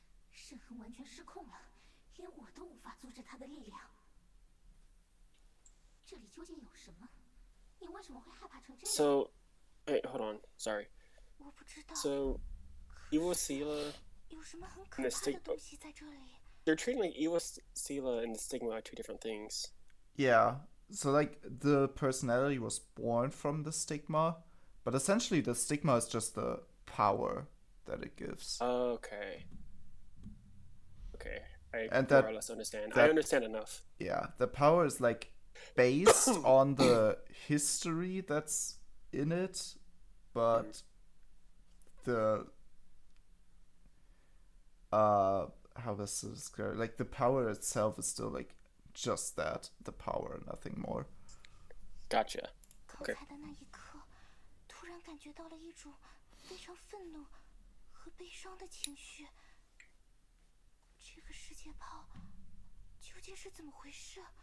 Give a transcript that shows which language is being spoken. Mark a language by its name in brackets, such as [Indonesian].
[Chinese] 圣痕完全失控了，连我都无法阻止他的力量。这里究竟有什么？你为什么会害怕成这样 [English] So, wait, hold on. Sorry. [Chinese] 我不知道。 [English] So, Evil Seele [Chinese] 有什么很可怕的东西在这里？ [English] They're treating like Evil Seele and the Stigma are two different things. Yeah. So like the personality was born from the stigma, but essentially the stigma is just the power that it gives. Okay. Okay. I And more that- or less understand. that- I understand enough. Yeah, the power is like based on the history that's in it, but the how is this described? Like the power itself is still like just that, the power, nothing more. Gotcha. [Chinese] 刚才的那一刻，突然感觉到了一种非常愤怒和悲伤的情绪。这个世界炮究竟是怎么回事？